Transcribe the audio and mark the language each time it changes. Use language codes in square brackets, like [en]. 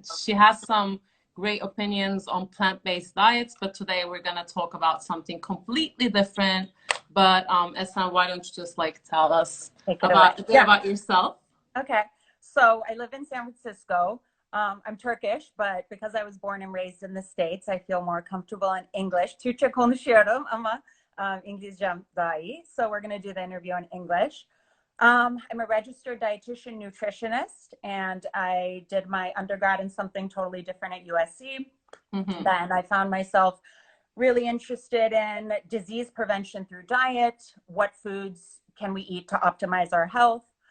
[en] she has some great opinions on plant-based diets, but today we're gonna talk about something completely different. But Esen, why don't you just like tell us Take it away. about a bit Yeah. about yourself? Okay. So I live in San Francisco. I'm Turkish, but because I was born and raised in the States, I feel more comfortable in English. [tr] Türkçe konuşuyorum ama İngilizcem daha iyi. [en] So we're going to do the interview in English. I'm a registered dietitian nutritionist, and I did my undergrad in something totally different at USC. Mm-hmm. Then I found myself really interested in disease prevention through diet. What foods can we eat to optimize our health?